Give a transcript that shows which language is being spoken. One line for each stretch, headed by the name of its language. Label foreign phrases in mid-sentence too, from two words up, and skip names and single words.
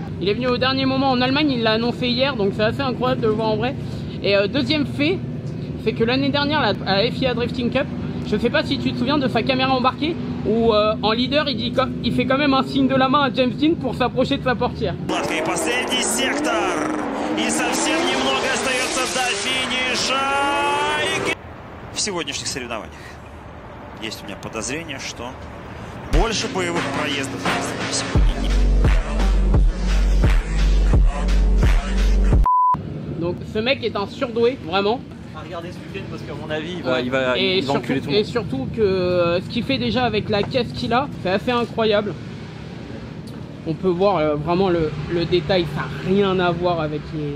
French: Il est venu au dernier moment en Allemagne, il l'a annoncé hier, donc c'est assez incroyable de le voir en vrai. Et deuxième fait, c'est que l'année dernière à la FIA Drifting Cup, je sais pas si tu te souviens de sa caméra embarquée, où en leader il fait quand même un signe de la main à James Dean pour s'approcher de sa portière.
Russian: В сегодняшних соревнованиях есть у меня подозрение, что больше боевых проездов сегодня нет.
French: Donc ce mec est un surdoué, vraiment. À regarder ce week-end parce qu'à mon avis il va enculer tout le monde. Et surtout que ce qu'il fait déjà avec la caisse qu'il a, c'est assez incroyable. On peut voir vraiment le détail, ça n'a rien à voir avec les...